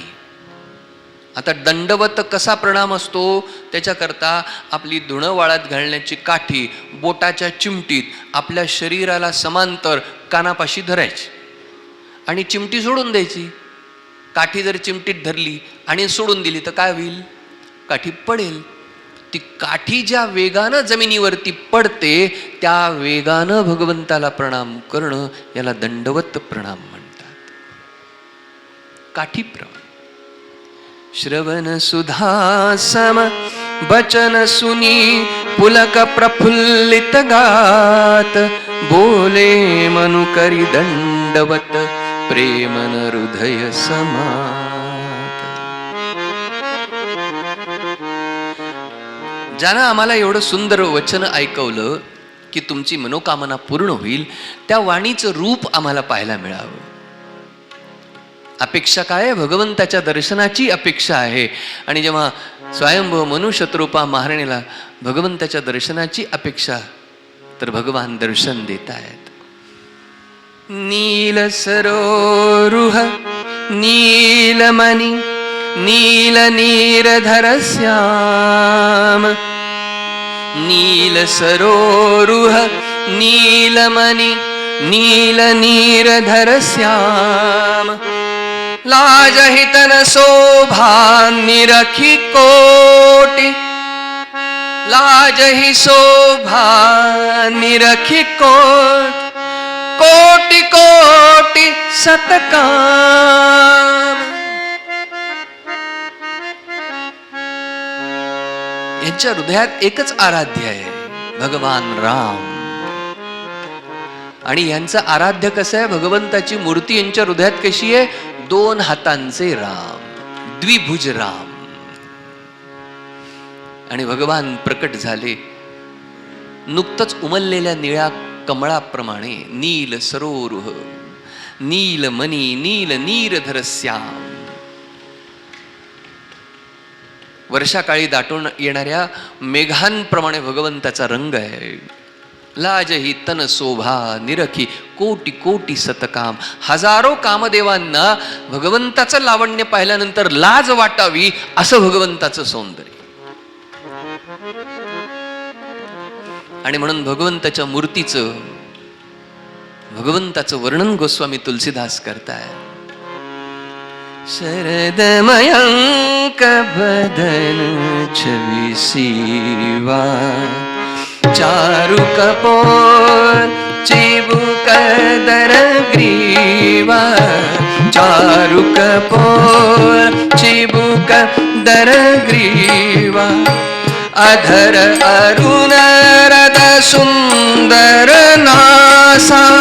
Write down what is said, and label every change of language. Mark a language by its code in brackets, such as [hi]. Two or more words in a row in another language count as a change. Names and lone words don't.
[mr] आता दंडवत कसा प्रणाम असतो, त्याच्याकरता आपली धुणं वाळत घालण्याची काठी बोटाच्या चिमटीत आपल्या शरीराला समांतर कानापाशी धरायची आणि चिमटी सोडून द्यायची. काठी जर चिमटीत धरली आणि सोडून दिली तर काय होईल? काठी पडेल. ती काठी ज्या वेगानं जमिनीवरती पडते त्या वेगानं भगवंताला प्रणाम करणं, याला दंडवत प्रणाम म्हणतात. काठीप्रमाणे. [awa] श्रवण सुधा सम बचन सुनी पुलक प्रफुल्लित गात, बोले मनु करी दंडवत प्रेमन हृदय समात. [mr] ज्यानं आम्हाला एवढं सुंदर वचन ऐकवलं की तुमची मनोकामना पूर्ण होईल, त्या वाणीचं रूप आम्हाला पाहायला मिळावं. अपेक्षा काय आहे? भगवंताच्या दर्शनाची अपेक्षा आहे. आणि जेव्हा स्वयंभू मनु शत्रुपा महाराणीला भगवंताच्या दर्शनाची अपेक्षा, तर भगवान दर्शन देत आहेत. [awa] नील सरोरुह नीलमणि नील नीरधर श्याम, नील सरोरुह नीलमणि नील नीरधर श्याम, लाजहितन शोभा निरखी कोटि, लाजहि शोभा निरखी कोटि, कोटि कोटि सतकाम. [mr] यांच्या हृदयात एकच आराध्य आहे, भगवान राम. आणि यांचं आराध्य कसं आहे? भगवंताची मूर्ती यांच्या हृदयात कशी आहे? 2 हातांचे राम, द्विभुज राम. आणि भगवान प्रकट झाले नुकतंच उमललेल्या निळ्या कमळाप्रमाणे. [awa] नील सरोरुह नीलमणि नील नीरधर श्याम. [mr] वर्षाकाळी दाटून येणाऱ्या मेघांप्रमाणे भगवंताचा रंग आहे. [awa] लाजही तन शोभा निरखी कोटी कोटी सतकाम. [mr] हजारो कामदेवांना भगवंताचं लावण्य पाहिल्यानंतर लाज वाटावी असं भगवंताचं सौंदर्य. आणि म्हणून भगवंताच्या मूर्तीचं, भगवंताचं वर्णन गोस्वामी तुलसीदास करतायत. [awa] शरद मयंक बदन छवि सीवा, चारु कपोल चिबुक दर ग्रीवा, चारु कपोल चिबुक दर ग्रीवा, अधर अरुण रद सुंदर नासा,